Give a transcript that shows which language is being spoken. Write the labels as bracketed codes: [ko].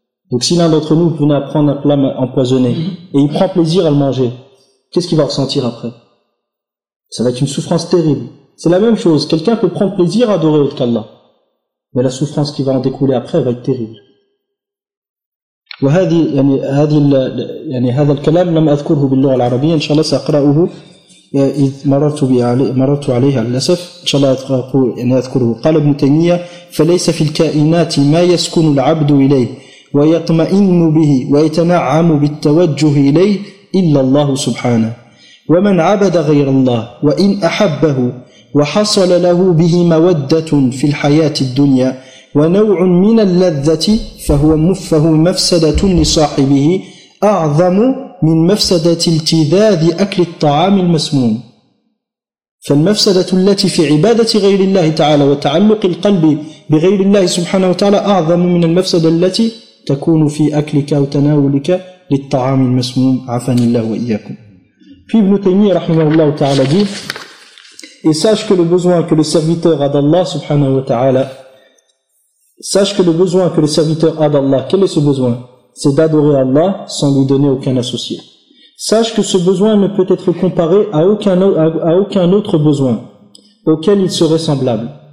[fr] Donc si l'un d'entre nous venait à prendre un plat empoisonné et il prend plaisir à le manger, qu'est-ce qu'il va ressentir après? Ça va être une souffrance terrible. C'est la même chose, quelqu'un peut prendre plaisir à adorer autre qu'Allah, mais la souffrance qui va en découler après va être terrible. [ar] وهذه يعني هذه يعني هذا الكلام لم أذكره باللغة العربية إن شاء الله سأقرأه إذ مررت عليها للأسف إن شاء الله أذكره. قال ابن تيمية: فليس في الكائنات ما يسكن العبد إليه ويطمئن به ويتنعم بالتوجه إليه إلا الله سبحانه، ومن عبد غير الله وإن أحبه وحصل له به مودة في الحياة الدنيا ونوع من اللذة فهو مفسدة لصاحبه أعظم من مفسدة التذاذ أكل الطعام المسموم. فالمفسدة التي في عبادة غير الله تعالى وتعلق القلب بغير الله سبحانه وتعالى أعظم من المفسدة التي تكون في أكلك وتناولك للطعام المسموم، عفاني الله وإياكم. في ابن تيمية رحمه الله تعالى [fr] dit: et sache que le besoin que le serviteur a d'Allah subhanahu wa ta'ala, sache que le besoin que le serviteur a d'Allah, quel est ce besoin? C'est d'adorer Allah sans lui donner aucun associé. Sache que ce besoin ne peut être comparé à aucun autre besoin auquel il serait semblable.